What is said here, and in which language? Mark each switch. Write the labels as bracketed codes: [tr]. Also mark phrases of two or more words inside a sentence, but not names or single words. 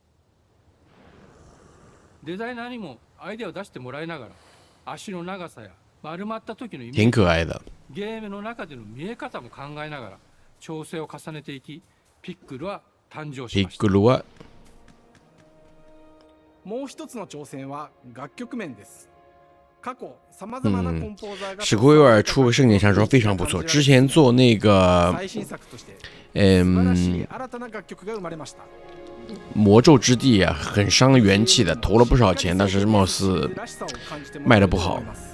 [ja] デザイナーにもアイデアを出してもらいながら、足の長さや丸まった時のイメージ、ゲームの中での見え方も考えながら調整を重ねていき、ピックルは誕生しました。もう一つの挑戦は楽曲面です。 [zh] 史库威尔出《圣剑传说》非常不错，之前做那个魔咒之地啊，很伤元气的，投了不少钱，但是貌似卖的不好。